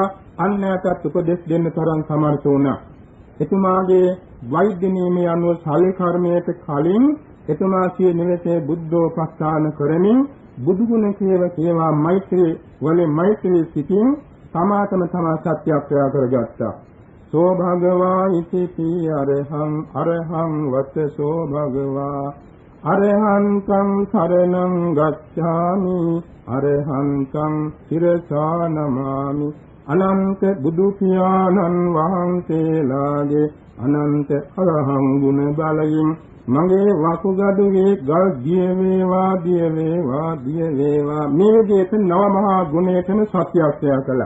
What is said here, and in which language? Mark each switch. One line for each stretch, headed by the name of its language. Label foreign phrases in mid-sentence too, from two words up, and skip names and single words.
Sinhala: අන්‍යයන්ට උපදෙස් දෙන්න තරම් සමර්ථ වුණා. එතුමාගේ වෛද්‍ය නියමයේ අනුව ශල්්‍ය කර්මයට කලින් එතුමා සිය නිවසේ බුද්ධෝපස්ථාන කරමින් බුදු ගුණ කියවා මෛත්‍රී වලින් මෛත්‍රී සිතින් සමාතම සත්‍යය ප්‍රයා කරගත්තා.
Pali: සෝ භගවා ඉති පී අරහං අරහං වතසෝ භගවා අරහන්තං සරණං ගච්ඡාමි අරහන්තං සිරසා නමාමි
Sinhala: අනන්ත බුදු පියාණන් වහන්සේලාගේ අනන්ත අරහං ගුණ බලයෙන් මගේ වකුගඩුවේ ගල් දිය වේවා දිය වේවා දිය වේවා මේ විදිහට නව මහා ගුණයටම සත්‍යක්‍රියා කළා.